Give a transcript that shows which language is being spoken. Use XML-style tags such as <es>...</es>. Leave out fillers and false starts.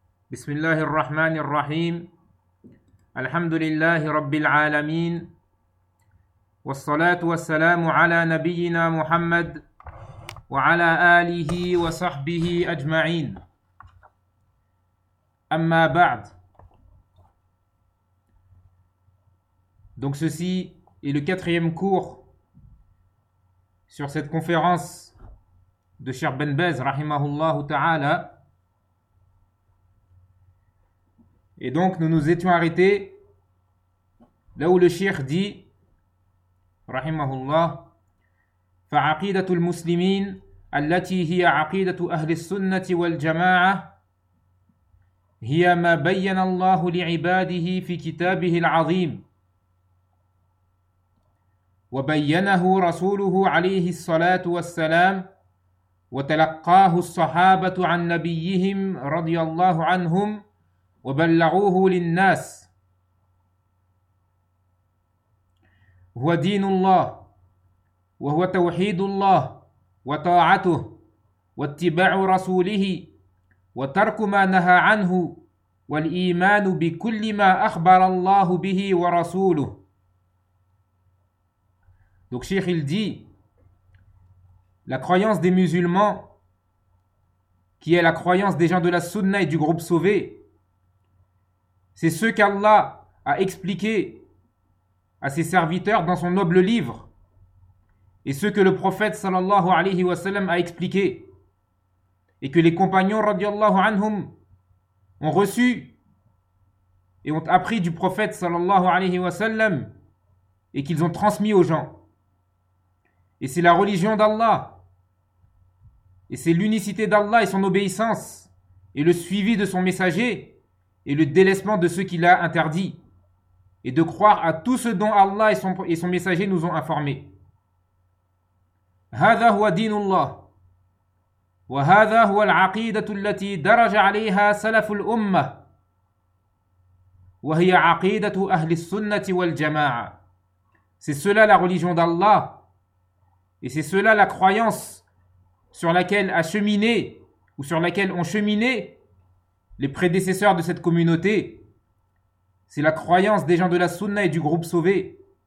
<ar>بسم الله الرحمن الرحيم، الحمد لله رب العالمين، والصلاة والسلام على نبينا محمد وعلى آله وصحبه أجمعين. أما بعد،</ar> <fr>donc ceci est le quatrième cours sur cette conférence de Cheikh Ben Baz, rahimahullahu ta'ala. Et donc, nous nous étions arrêtés là où le Cheikh dit,</fr> <ar>rahimahullah, فَعَقِيدَةُ الْمُسْلِمِينَ الَّتِي هِيَ عَقِيدَةُ أَهْلِ السُّنَّةِ وَالْجَمَاعَةِ هِيَ مَا بَيَّنَ اللَّهُ لِعِبَادِهِ فِي كِتَابِهِ الْعَظِيمِ وبينه رسوله عليه الصلاة والسلام وتلقاه الصحابة عن نبيهم رضي الله عنهم وبلغوه للناس هو دين الله وهو توحيد الله وطاعته واتباع رسوله وترك ما نهى عنه والإيمان بكل ما أخبر الله به ورسوله.</ar> <fr>Donc, Cheikh, il dit, la croyance des musulmans, qui est la croyance des gens de la Sunna et du groupe sauvé, c'est ce qu'Allah a expliqué à ses serviteurs dans son noble livre, et ce que le prophète sallallahu alayhi wa sallam a expliqué, et que les compagnons radiallahu anhum ont reçu et ont appris du prophète sallallahu alayhi wa sallam, et qu'ils ont transmis aux gens. Et c'est la religion d'Allah. Et c'est l'unicité d'Allah et son obéissance. Et le suivi de son messager. Et le délaissement de ce qu'il a interdit. Et de croire à tout ce dont Allah et son messager nous ont informé.</fr> <ar>هذا هو دين الله. وهذا هو العقيدة التي درج عليها سلف الأمة. وهي عقيدة أهل السنة والجماعة.</ar> <fr>C'est cela la religion d'Allah. Et c'est cela la croyance sur laquelle a cheminé ou sur laquelle ont cheminé les prédécesseurs de cette communauté. C'est la croyance des gens de la Sunna et du groupe sauvé.</fr>